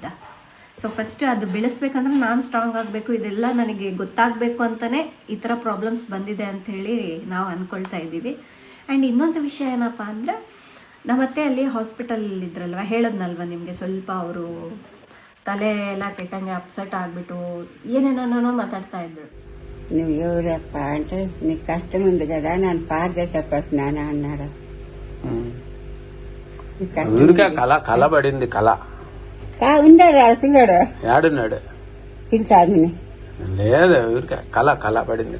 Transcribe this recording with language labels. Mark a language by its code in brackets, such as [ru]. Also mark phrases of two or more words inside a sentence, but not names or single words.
[en] so first [kn] ಅದು ಬೆಳೆಸ್ಬೇಕಂದ್ರೆ ನಾನು ಸ್ಟ್ರಾಂಗ್ ಆಗಬೇಕು, ಇದೆಲ್ಲ ನನಗೆ ಗೊತ್ತಾಗಬೇಕು ಅಂತಲೇ ಈ ಥರ ಪ್ರಾಬ್ಲಮ್ಸ್ ಬಂದಿದೆ ಅಂಥೇಳಿ ನಾವು ಅಂದ್ಕೊಳ್ತಾ ಇದ್ದೀವಿ. ಆ್ಯಂಡ್ ಇನ್ನೊಂದು ವಿಷಯ ಏನಪ್ಪ ಅಂದರೆ, ನಮ್ಮತ್ತೆ ಅಲ್ಲಿ ಹಾಸ್ಪಿಟಲ್ ಇದ್ರಲ್ವ, ಹೇಳದ್ನಲ್ವ ನಿಮಗೆ, ಸ್ವಲ್ಪ ಅವರು ತಲೆ ಎಲ್ಲ ಕೆಟ್ಟಂಗೆ ಅಪ್ಸೆಟ್ ಆಗಿಬಿಟ್ಟು ಏನೇನೋ ಮಾತಾಡ್ತಾ ఇద్దరు. [te] నువ్వు ఎవరప్పా అంటే నీకు కష్టం ఉంది కదా, నన్ను పాడు చేసేస్తున్నాను అన్నాడు. ఊరికే కళ పడింది. కళ ఉండాడు ఆ పిల్లాడు, ఏడున్నాడు పిలిచారు. లేదు, ఊరికే కళ పడింది.